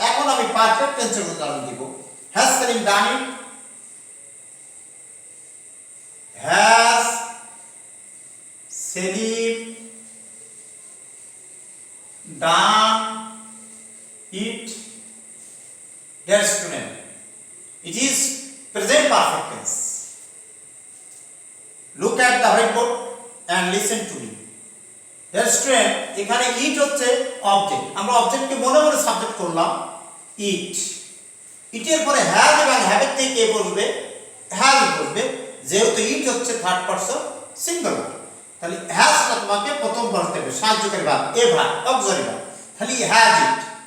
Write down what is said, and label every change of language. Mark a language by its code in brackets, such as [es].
[bn] এখন আমি পারফেক্ট টেন্সের উদাহরণ দিব। [en] Has Selim done it, has Selim done it. Dear student, it is present perfect tense. Look at the whiteboard and listen to me. Dear student, [bn] এখানে ইট হচ্ছে object, আমরা অবজেক্টকে মনে মনে সাবজেক্ট করলাম ইট। ইটের পরে হ্যাজ এবং হ্যাভের থেকে কে বসবে? হ্যাজ বসবে, যেহেতু ইট হচ্ছে থার্ড পারসন সিঙ্গুলার, তাহলে হ্যাজটা তোমাকে প্রথম বসতে হবে, সাহায্যকারী ভাব, এ ভাব, অক্সিলারি ভাব, তাহলে হ্যাজ ইট।